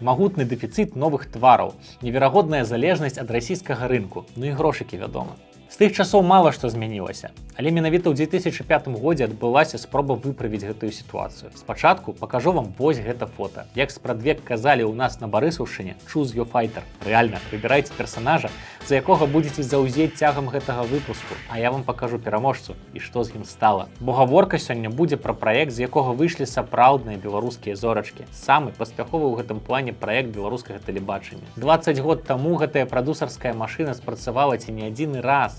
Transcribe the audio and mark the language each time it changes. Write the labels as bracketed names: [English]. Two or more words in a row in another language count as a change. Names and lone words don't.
[Belarusian] Магутны дэфіцыт новых твараў, неверагодная залежнасць ад расійскага рынку, ну і грошыкі, вядома. З тых часоў мала што змянілася, але менавіта ў 2005 годзе адбылася спроба выправіць гэтую сітуацыю. Спачатку пакажу вам вось гэта фота. Як спрадвек казалі ў нас на Барысаўшчыне, [English] choose your fighter. [Belarusian] Рэальна, выбірайце персанажа, за якога будзеце заўзець цягам гэтага выпуску, а я вам пакажу пераможцу і што з ім стала. Бо гаворка сёння будзе пра праект, з якога выйшлі сапраўдныя беларускія зорачкі. Самы паспяховы ў гэтым плане праект беларускага тэлебачання. 20 год таму гэтая прадусарская машына спрацавала ці не адзіны раз.